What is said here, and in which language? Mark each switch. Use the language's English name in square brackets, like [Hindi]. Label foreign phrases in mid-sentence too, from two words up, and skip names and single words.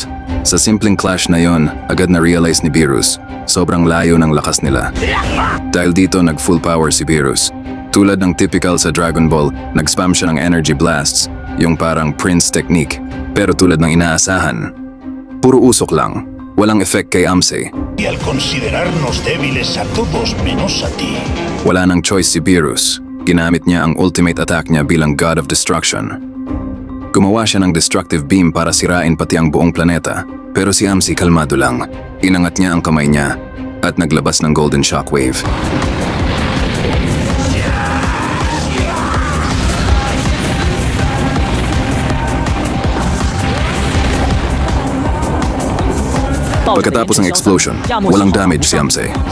[Filipino] Sa simpleng clash na yon, agad na-realize ni Beerus, sobrang layo ng lakas nila. Dahil dito nag- [English] full power [Filipino] si Beerus. Tulad ng typical sa Dragon Ball, nag-spam siya ng [English] energy blasts, [Filipino] yung parang Prince technique. Pero tulad ng inaasahan, puro usok lang, walang effect kay Amsei. [Spanish] Y al considerarnos débiles a todos menos a ti. [Filipino] Wala nang choice si Beerus. Ginamit niya ang [English] ultimate attack [Filipino] niya bilang God of Destruction. Gumawa siya ng [English] destructive beam [Filipino] para sirain pati ang buong planeta. Pero si Amsei kalmado lang. Inangat niya ang kamay niya at naglabas ng Golden Shockwave. Pagkatapos ng explosion, walang damage si Amsei.